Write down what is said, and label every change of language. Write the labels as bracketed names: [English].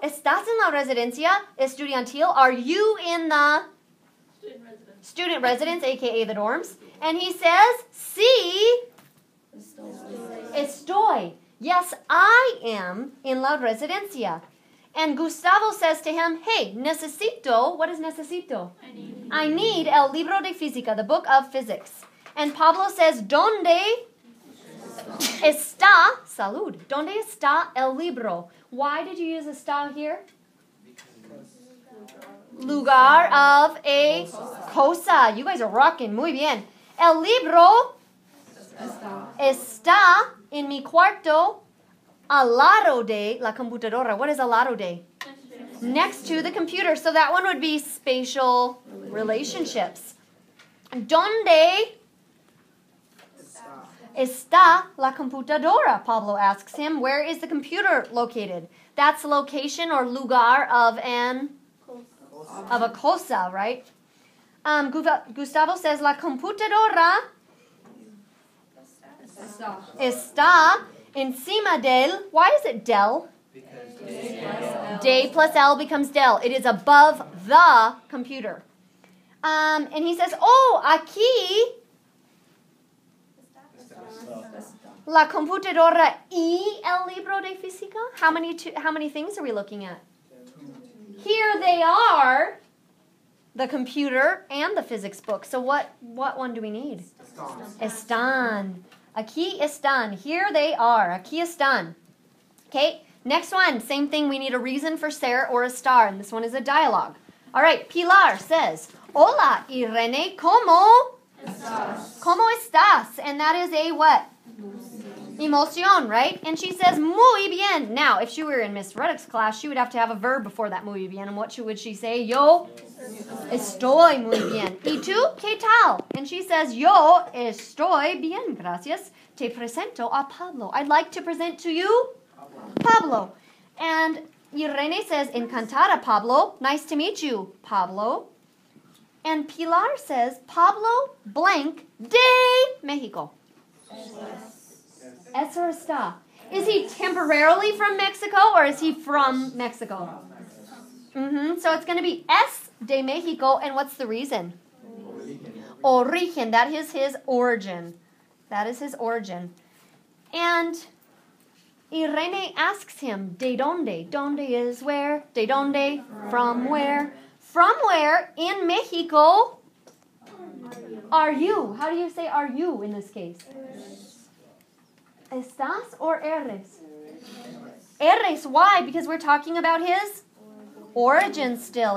[Spanish] ¿Estás en la residencia estudiantil? [English] Are you in the student residence, a.k.a. the dorms? And he says, [Spanish] sí, estoy. [English] Yes, I am in [Spanish] la residencia. [English] And Gustavo says to him, hey, necesito, what is necesito? I need [Spanish] el libro de física, [English] the book of physics. And Pablo says, [Spanish] ¿dónde está, salud, ¿dónde está el libro? [English] Why did you use está here? [Spanish] Lugar of a cosa. [English] You guys are rocking, [Spanish] muy bien. El libro está en mi cuarto al lado de la computadora. [English] What is [Spanish] al lado de? [English] Next to the computer. So that one would be spatial relationships. [Spanish] ¿Dónde está la computadora? [English] Pablo asks him. Where is the computer located? That's location or lugar of a cosa, right? [Spanish] Gustavo says la computadora está encima del. [English] Why is it del? De plus L becomes del. It is above the computer. And he says, oh, [Spanish] aquí la computadora y el libro de física. [English] How many things are we looking at? Here they are, the computer and the physics book. So what one do we need? Están. [Spanish] Aquí están. [English] Here they are. Aquí están. Okay, next one. Same thing. We need a reason for ser or estar. And this one is a dialogue. All right, Pilar says, [Spanish] Hola, Irene, ¿cómo estás? [English] And that is a what? Emoción, right? And she says, [Spanish] muy bien. [English] Now, if she were in Miss Ruddock's class, she would have to have a verb before that [Spanish] muy bien. [English] And what would she say? [Spanish] Yo estoy muy bien. ¿Y tú? ¿Qué tal? [English] And she says, [Spanish] yo estoy bien, gracias. Te presento a Pablo. [English] I'd like to present to you Pablo. And Irene says, [Spanish] encantada, Pablo. [English] Nice to meet you, Pablo. And Pilar says, Pablo blank de Mexico. [Spanish] Es or está. [English] Is he temporarily from Mexico or is he from Mexico? So it's going to be [Spanish] es de Mexico. [English] And what's the reason? Origen. That is his origin. That is his origin. And Irene asks him, [Spanish] ¿de dónde? [English] ¿Dónde is where? [Spanish] ¿De dónde? [English] From where? From where in Mexico are you? How do you say are you in this case? ¿Estás or eres? [Spanish] Eres. [English] Why? Because we're talking about his origin still.